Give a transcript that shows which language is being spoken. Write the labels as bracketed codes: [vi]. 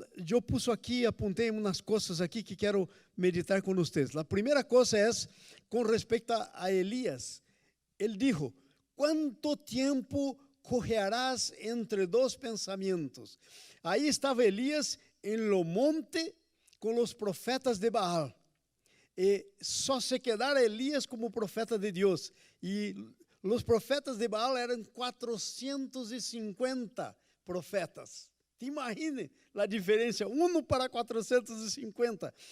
[pt] Eu pus aqui, apontei umas coisas aqui que quero meditar com vocês. A primeira coisa é com respeito a Elias. [es] Ele dijo, ¿cuánto tiempo correrás entre dos pensamientos? [pt] Aí estava Elias em lo monte com os profetas de Baal. E só se quedara Elias como profeta de Deus. E os profetas de Baal eram 450 profetas. Te imagine a diferença, 1 para 450.